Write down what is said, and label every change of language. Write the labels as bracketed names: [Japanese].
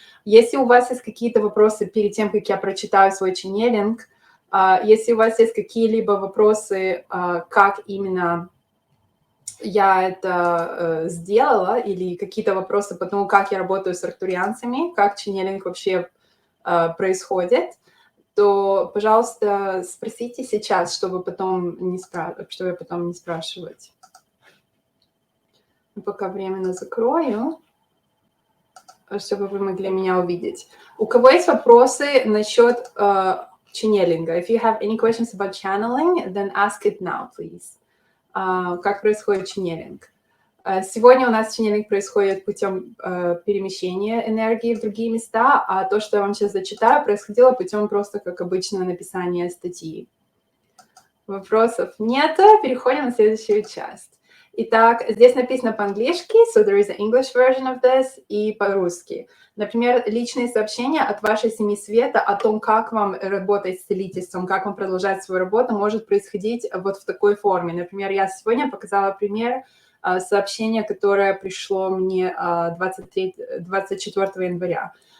[Russian] Если у вас есть какие-то вопросы перед тем, как я прочитаю свой ченнелинг, если у вас есть какие-либо вопросы, как именно я это сделала, или какие-то вопросы по тому, как я работаю с арктурианцами, как ченнелинг вообще происходит, то, пожалуйста, спросите сейчас, чтобы потом не спрашивать. Пока временно закрою, чтобы вы могли меня увидеть. У кого есть вопросы насчет ченнелинга? [English] If you have any questions about channeling, then ask it now, please. [Russian] Как происходит ченнелинг? Сегодня у нас ченнелинг происходит путем перемещения энергии в другие места, а то, что я вам сейчас зачитаю, происходило путем просто, как обычно, написания статьи. Вопросов нет. Переходим на следующую часть. Итак, здесь написано по-английски, [English] so there is an English version of this, [Russian] и по-русски. Например, личные сообщения от вашей семьи света о том, как вам работать с целительством, как вам продолжать свою работу, может происходить вот в такой форме. Например, я сегодня показала пример сообщения, которое пришло мне 24 января.